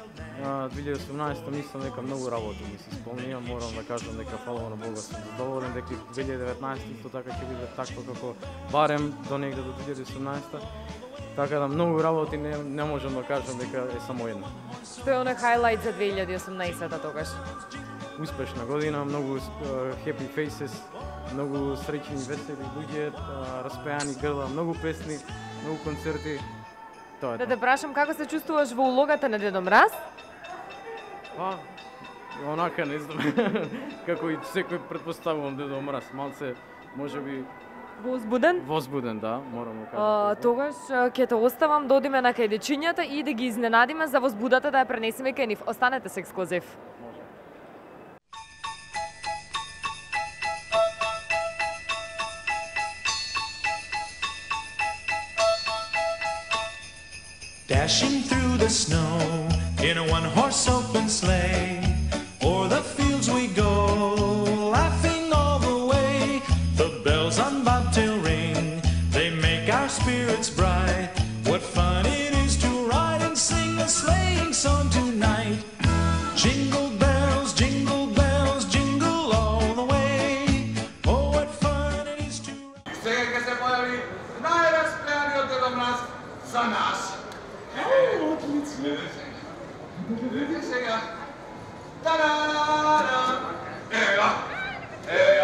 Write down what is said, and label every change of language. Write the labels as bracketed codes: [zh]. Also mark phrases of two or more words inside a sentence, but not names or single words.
[mk] 2018 мислам дека многу работи ми се исполнија, морам да кажам дека фала на Бога сум задоволен, дека 2019 исто така ќе биде такво како барем до негде до 2018. Така да многу работи не можам да кажам дека е само една. Што е оној хайлайт за 2018 тогаш? Успешна година, многу [en] happy faces, [mk] многу среќни, весели луѓе, распеани грла, многу песни, многу концерти. Тоа е. Да те прашам како се чувствуваш во улогата на Дедо Мраз? Па, онака не знам, како и секој претпоставувам Дедо Мраз, малце можеби Возбуден? Возбуден, да, морам да кажам. Тогаш ќе те оставам да одиме на кај дечињата и да ги изненадиме за возбудата да ја пренесеме кај нив. Останете со ексклузив. [en] Dashing through the snow in a one-horse open sleigh. O'er the fields we go, laughing all the way. The bells on bobtail ring, they make our spirits bright. What fun it is to ride and sing a sleighing song tonight. Jingle bells, jingle bells, jingle all the way. Oh, what fun it is to ride. [mk] Сега ќе се појави најраспеаниот Дедо Мраз за нас. Отлично. Види сега. Та-да-да! Ева! Ева!